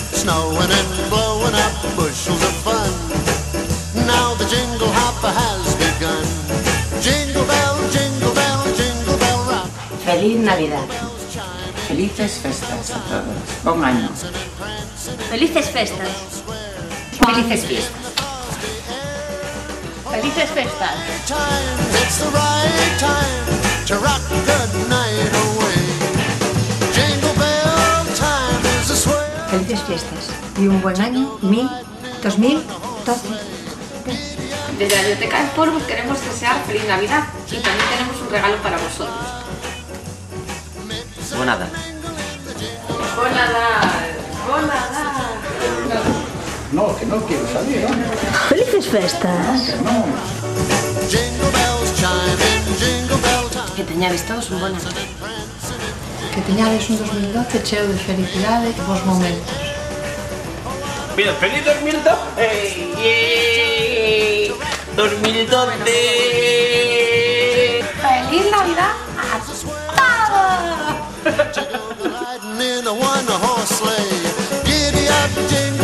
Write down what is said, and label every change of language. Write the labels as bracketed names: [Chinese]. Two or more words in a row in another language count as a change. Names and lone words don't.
[English] snowing and blowing up bushels of fun. Now the jingle hopper has begun. Jingle bell, jingle bell, jingle bell rock. [Spanish] Feliz Navidad. [Galician] Felices festas a todos. Bon año. Felices festas. [Spanish] Felices fiestas. [Galician] Felices festas. [English] It's the right time to rock the night away. Jingle bell time is a swell. [Spanish] Felices fiestas y un buen año 2012. Desde la Biblioteca de Polvos queremos desear feliz Navidad y también tenemos un regalo para vosotros. [Catalan] Bon Nadal. Bon Nadal. Bon Nadal. [Spanish] No, que no quiero salir, ¿no? [Galician] Felices festas. [Spanish] No. [English] Jingle bells chime in jingle bell time. [Galician] Que teñades todos un bon ano. Que teñades un 2012 cheo de felicidade e bons momentos. Mira, feliz 2012. 2012. [Spanish] ¡Feliz Navidad a todos! [English] Riding in a one-horse sleigh. Giddy up,